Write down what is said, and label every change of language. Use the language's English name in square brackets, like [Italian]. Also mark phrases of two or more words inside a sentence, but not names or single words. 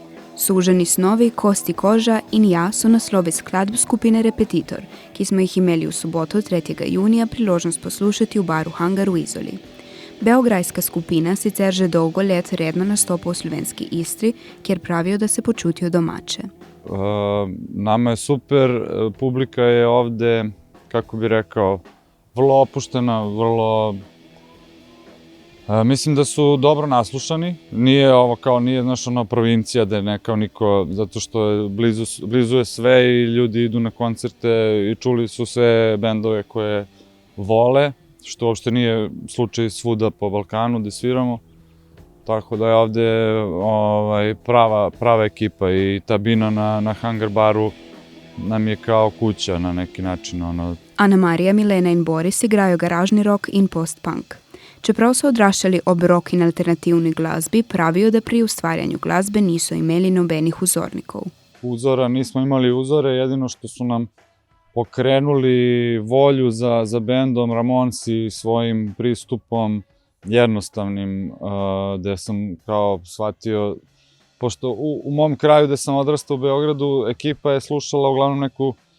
[Slovenian] Suženi snovi, kosti koža in ja so naslovi skladb skupine Repetitor, ki smo jih imeli v soboto 3. junija priložnost poslušati v baru Hangar v Izoli. Beograjska skupina sicer že dolgo let redno nastopa v slovenski Istri, kjer pravijo da se počutijo domače. [Serbian] Nama je super, publika je ovde, kako bi rekao, vrlo opuštena, vrlo... Mislim da su dobro naslušani, nije ovo kao, nije znaš ono provincija da je ne kao niko, zato što je blizu je sve i ljudi idu na koncerte i čuli su sve bendove koje vole, što uopšte nije slučaj svuda po Balkanu gde sviramo. Tako da je ovde prava ekipa i ta bina na Hangar baru nam je kao kuća na neki način. [Slovenian] Ana Marija, Milena in Boris igrajo garažni rock in post-punk. Čeprav so odraščali ob rock in alternativni glasbi, pravijo da pri ustvarjanju glasbe niso imeli nobenih uzornikov. [Serbian] Uzora, nismo imali uzore, jedino što su nam pokrenuli volju za bendom Ramonsi svojim pristupom jednostavnim, gde sam kao shvatio, pošto u mom kraju gde sam odrastao u Beogradu, ekipa je slušala uglavnom neku